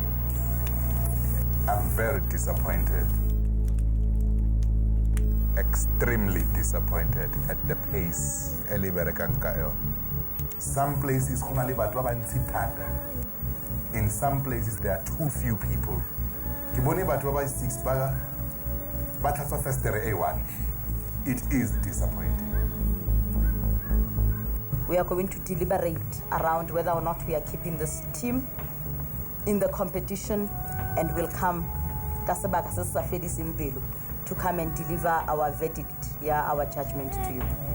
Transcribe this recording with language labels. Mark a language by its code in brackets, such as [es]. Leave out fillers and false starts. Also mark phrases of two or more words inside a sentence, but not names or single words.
[en] I'm very disappointed, extremely disappointed at the pace. Some places, in some places there are too few people. [tn] Ke bone batho ba 6 ba tlhatswa festere A1. [en] It is disappointing. We are going to deliberate around whether or not we are keeping this team in the competition, and will come to come and deliver our verdict, our judgment to you.